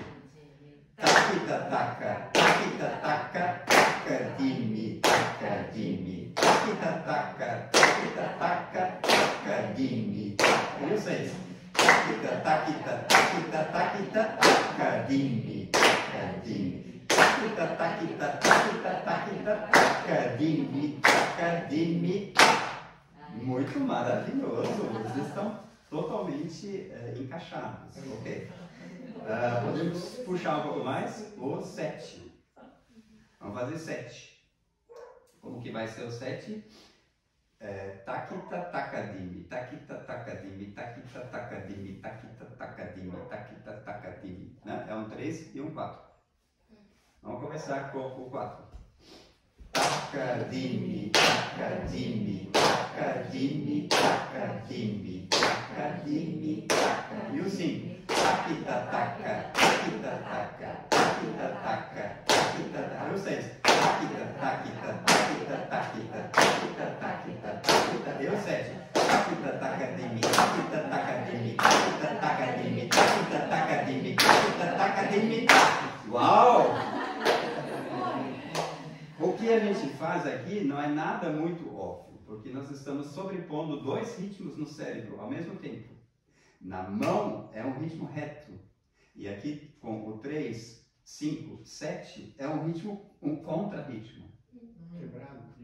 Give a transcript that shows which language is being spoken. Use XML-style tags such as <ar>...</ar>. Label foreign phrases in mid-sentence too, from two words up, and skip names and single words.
<pt>Taquita, taca, taquita, taca, tacadimi, tacadimi, taquita, taca, taquita, taca, tacadimi. E o 6. Taquita, taquita, taquita, taquita, tacadimi, tacadimi. Taquita, taquita, taquita, taquita, tacadimi, tacadimi. Muito maravilhoso. Vocês estão totalmente encaixados, ok? Podemos puxar um pouco mais? O 7. Vamos fazer 7. Como que vai ser o 7? Taquita, tacadimi, taquita, tacadimi, taquita, tacadimi, taquita, tacadimi, taquita, tacadimi. Né? É um 3 e um 4. Vamos começar com o 4. Tacadimi, tacadimi, tacadimi, tacadimi, tacadimi, tacadimi. E o 5. Taquita, taca, taquita, taca, taquita, taca, taquita, taca. E o 6. Taquita, taquita, taquita, taquita, taquita, taquita, taquita. E o 7. Taquita, tacadimi, taquita, tacadimi, taquita, tacadimi, taquita, tacadimi, taquita, tacadimi. Uau! O que a gente faz aqui não é nada muito óbvio, porque nós estamos sobrepondo 2 ritmos no cérebro ao mesmo tempo. Na mão é um ritmo reto, e aqui com o 3, 5, 7 é um ritmo, um contra-ritmo.</pt>